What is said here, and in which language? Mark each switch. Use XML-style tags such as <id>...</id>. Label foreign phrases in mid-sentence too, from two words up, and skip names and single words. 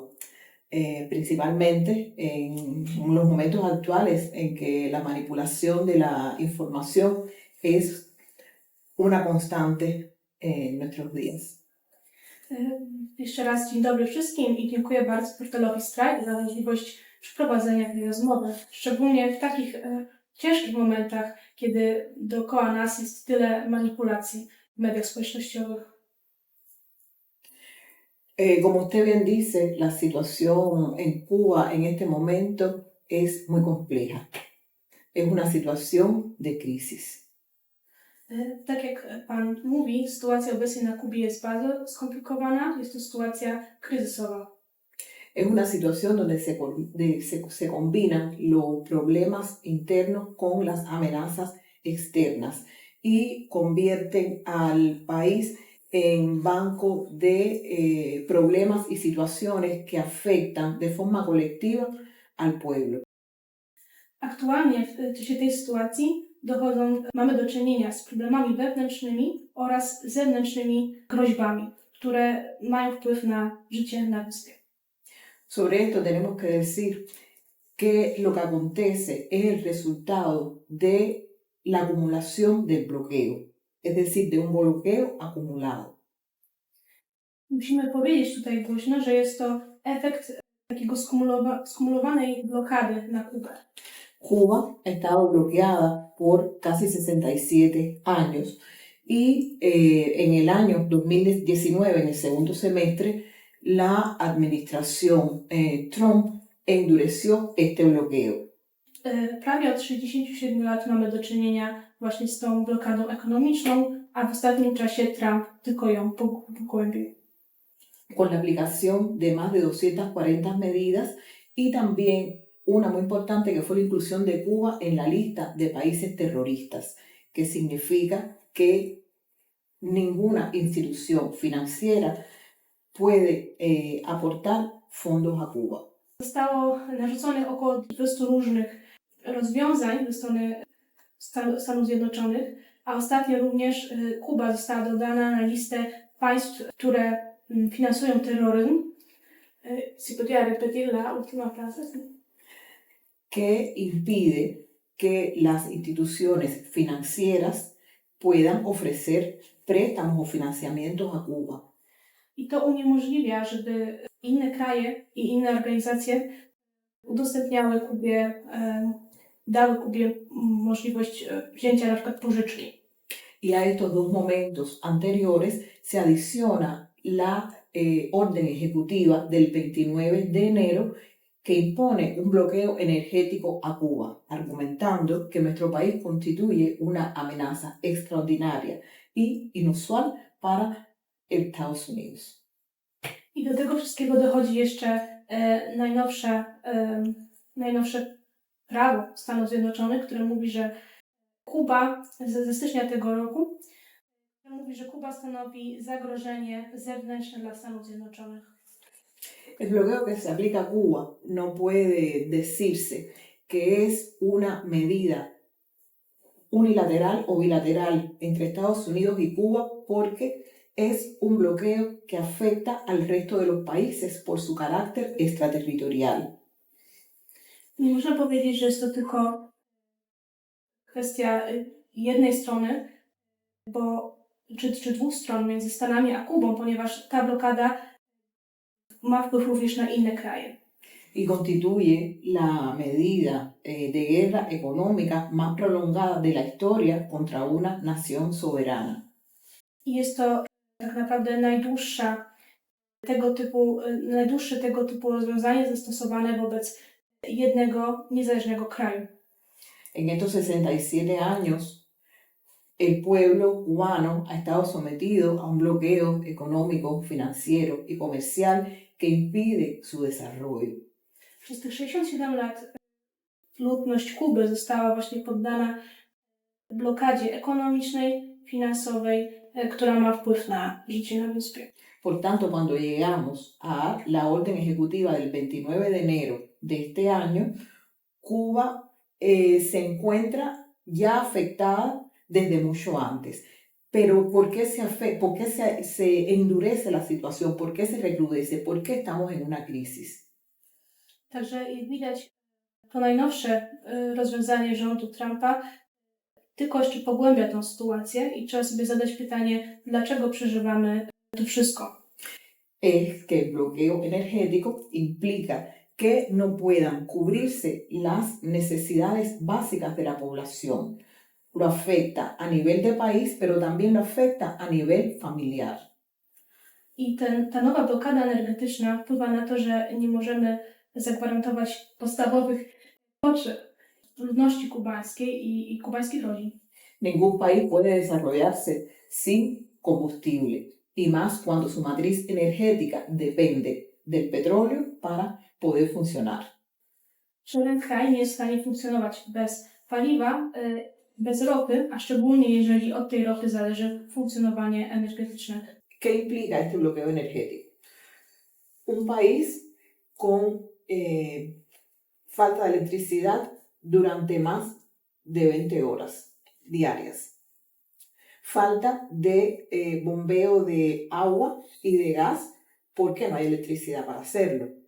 <es>Principalmente en los momentos actuales en que la manipulación de la información es una constante en nuestros días.</es> <pl>Jeszcze raz dzień dobry wszystkim i dziękuję bardzo portalowi Strike za możliwość przeprowadzenia tej rozmowy. Szczególnie w takich ciężkich momentach, kiedy dookoła nas jest tyle manipulacji w mediach społecznościowych.</pl> <es>Como usted bien dice, la situación en Cuba en este momento es muy compleja. Es una situación de crisis.</es> <pl>Tak jak Pan mówi, sytuacja obecnie na Kubie jest bardzo skomplikowana, jest to sytuacja kryzysowa.</pl> <es>Es una situación donde se combinan los problemas internos con las amenazas externas y convierten al país en banco de problemas y situaciones que afectan de forma colectiva al pueblo.</es> <pl>Aktualnie w czasie tej sytuacji mamy do czynienia z problemami wewnętrznymi oraz zewnętrznymi groźbami, które mają wpływ na życie na wyspie.</pl> <es>Sobre esto tenemos que decir que lo que acontece es el resultado de la acumulación del bloqueo, es decir, de un bloqueo acumulado.</es> <pl>Musimy powiedzieć tutaj głośno, że jest to efekt takiego skumulowanej blokady na Kubę.</pl> <es>Cuba ha estado bloqueada por casi 67 años y en el año 2019, en el segundo semestre, la administración Trump endureció este bloqueo.</es> <pl>Prawie od 67 lat mamy do czynienia właśnie z tą blokadą ekonomiczną, a w ostatnim czasie Trump tylko ją pogłębił.</pl> <es>Con la aplicación de más de 240 medidas y también una muy importante que fue la inclusión de Cuba en la lista de países terroristas, que significa que ninguna institución financiera puede aportar fondos a Cuba.</es> <pl>Zostało narzuconych około 200 różnych rozwiązań ze strony Stanów Zjednoczonych, a ostatnio również Kuba została dodana na listę państw, które finansują terroryzm.</pl> <es>Si podría repetir la última frase. Que impide que las instituciones financieras puedan ofrecer préstamos o financiamientos a Cuba.</es> <pl>I to uniemożliwia, żeby inne kraje i inne organizacje udostępniały Kubie, dały Kubie możliwość wzięcia na przykład pożyczki.</pl> <es>Y a estos dos momentos anteriores se adiciona la orden ejecutiva del 29 de enero que impone un bloqueo energético a Cuba, argumentando que nuestro país constituye una amenaza extraordinaria y inusual para Estados Unidos.</es> <pl>I do tego wszystkiego dochodzi jeszcze najnowsze prawo Stanów Zjednoczonych, które mówi, że Kuba ze stycznia tego roku mówi, że Kuba stanowi zagrożenie zewnętrzne dla Stanów Zjednoczonych.</pl> <es>El bloqueo que se aplica a Cuba no puede decirse que es una medida unilateral o bilateral entre Estados Unidos y Cuba porque es un bloqueo que afecta al resto de los países por su carácter extraterritorial.</es> <pl>Nie można powiedzieć, że jest to tylko kwestia jednej strony, czy dwóch stron między Stanami a Kubą, ponieważ ta blokada ma wpływ również na inne kraje.</pl> <es>Y constituye la medida de guerra económica más prolongada de la historia contra una nación soberana.</es> <pl>I jest to tak naprawdę najdłuższe tego typu rozwiązanie zastosowane wobec jednego niezależnego kraju.</pl> <es>En estos 67 años, el pueblo cubano ha estado sometido a un bloqueo económico, financiero y comercial que impide su desarrollo.</es> <pl>Przez tych 67 lat ludność Kuby została właśnie poddana blokadzie ekonomicznej, finansowej, która ma wpływ na życie na wyspie.</pl> <es>Por tanto, cuando llegamos a la orden ejecutiva del 29 de enero de este año, Cuba se encuentra ya afectada desde mucho antes. Pero ¿por qué se endurece la situación? ¿Por qué se recrudece? ¿Por qué estamos en una crisis?</es> <pl>Także jak widać, to najnowsze rozwiązanie rządu Trumpa tylko jeszcze pogłębia tę sytuację i trzeba sobie zadać pytanie, dlaczego przeżywamy to wszystko.</pl> <es>Es que el bloqueo energético implica que no puedan cubrirse las necesidades básicas de la población. Lo afecta a nivel de país, pero también lo afecta a nivel familiar.</es> <pl>I ta nowa blokada energetyczna wpływa na to, że nie możemy zagwarantować podstawowych potrzeb ludności kubańskiej i kubańskich rodzin.</pl> <es>Ningún país puede desarrollarse sin combustible, y más cuando su matriz energética depende del petróleo para poder funcionar.</es> <pl>Żaden kraj nie jest w stanie funkcjonować bez paliwa, bez ropy, a szczególnie jeżeli od tej ropy zależy funkcjonowanie energetyczne.</pl> <es>¿Qué implica este bloqueo energético? Un país con falta de electricidad durante más de 20 horas diarias. Falta de bombeo de agua y de gas porque no hay electricidad para hacerlo.</es>